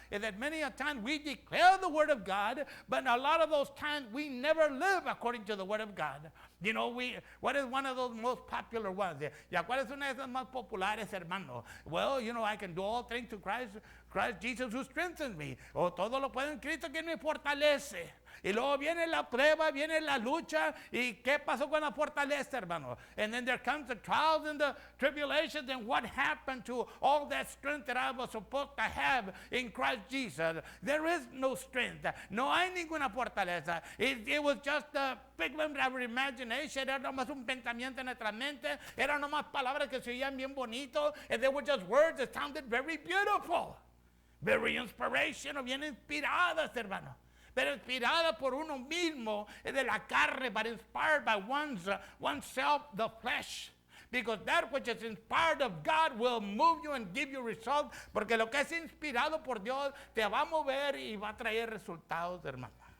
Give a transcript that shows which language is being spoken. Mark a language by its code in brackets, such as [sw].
[en] Is that many a time we declare the word of God, but a lot of those times we never live according to the word of God. What is one of those most popular ones? [es] ¿Y cuál es una de esas más populares, hermano? [en] Well, I can do all things to Christ Jesus who strengthens me. [es] O todo lo puedo en Cristo que me fortalece. Y luego viene la prueba, viene la lucha. ¿Y qué pasó con la fortaleza, hermano? [en] And then there comes the trials and the tribulations. And what happened to all that strength that I was supposed to have in Christ Jesus? There is no strength. [es] No hay ninguna fortaleza. [en] It was just a figment of our imagination. [es] Era nomás un pensamiento en nuestra mente. Eran nomás palabras que se oían bien bonito. [en] And they were just words that sounded very beautiful. Very inspirational, [es] bien inspiradas, hermano. Pero inspirada por uno mismo, de la carne, [en] but inspired by oneself, the flesh. Because that which is inspired of God will move you and give you results. [es] Porque lo que es inspirado por Dios te va a mover y va a traer resultados, hermano.